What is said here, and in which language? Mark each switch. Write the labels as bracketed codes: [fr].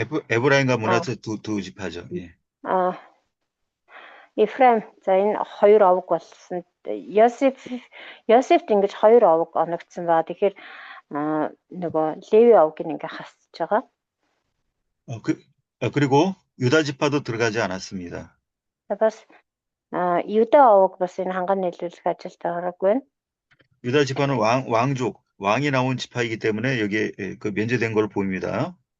[ko] 에브라임과 므낫세 두 지파죠. 예. [mn] Эфраим за энэ хоёр овг болсон. Йосефт ингэж хоёр овг оногдсон ба тэгэхээр нөгөө Леви овгийг ингээ хасж байгаа. [ko] 그리고 유다 지파도 들어가지 않았습니다. [mn] бас 유다 овг бас энэ ханган нийлүүлэх ажилд ороогүй. [ko] 유다 지파는 왕이 나온 지파이기 때문에 여기에 면제된 걸 보입니다.